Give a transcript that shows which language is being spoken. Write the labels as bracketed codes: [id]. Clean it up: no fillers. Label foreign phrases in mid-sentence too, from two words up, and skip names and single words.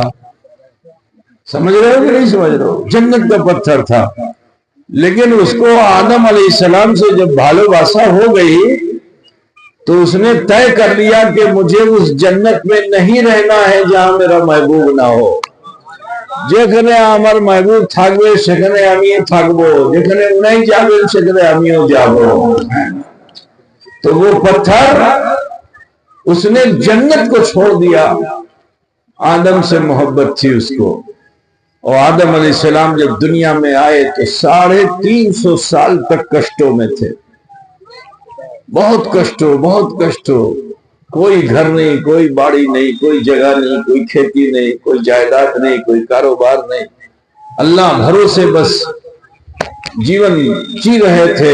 [ur] سمجھ رہے ہو کہ نہیں سمجھ رہے ہو؟ جنت کا پتھر تھا، لیکن اس کو آدم علیہ السلام سے جب بھالوباسا ہو گئی تو اس نے طے کر لیا کہ مجھے اس جنت میں نہیں رہنا ہے جہاں میرا محبوب نہ ہو۔ [bn] যেখানে আমার মাহবুব থাকবে সেখানে আমি থাকবো, যেখানে উনাই যাবেন সেখানে আমিও যাব। [ur] تو وہ پتھر اس نے جنت کو چھوڑ دیا، آدم سے محبت تھی اس کو۔ اور آدم علیہ السلام جب دنیا میں آئے تو 350 سال تک کشٹوں میں تھے، بہت کشٹوں، کوئی گھر نہیں، کوئی باڑی نہیں، کوئی جگہ نہیں، کوئی کھیتی نہیں، کوئی جائیداد نہیں، کوئی کاروبار نہیں، اللہ بھروسے بس جیون جی رہے تھے۔